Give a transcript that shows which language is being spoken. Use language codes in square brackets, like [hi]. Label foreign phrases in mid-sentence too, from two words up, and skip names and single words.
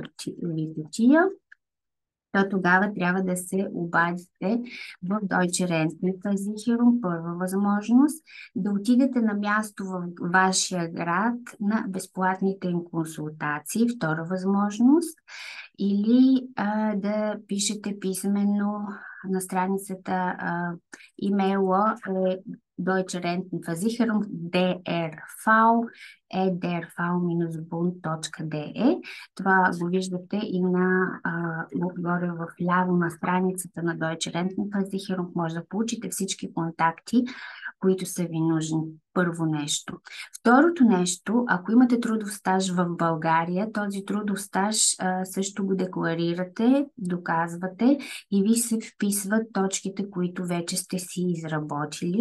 [bg] ви кутия, то тогава трябва да се обадите в Deutsche Rentenversicherung, първа възможност, да отидете на място в вашия град на безплатните им консултации, втора възможност, или да пишете писменно на страницата, имейла е Deutsche Rentenversicherung drv@drv-bund.de. Това го виждате и горе в ляво на страницата на Deutsche Rentenversicherung. Може да получите всички контакти, които са ви нужни. Първо нещо. Второто нещо, ако имате трудов стаж в България, този трудов стаж също го декларирате, доказвате и ви се вписват точките, които вече сте си изработили.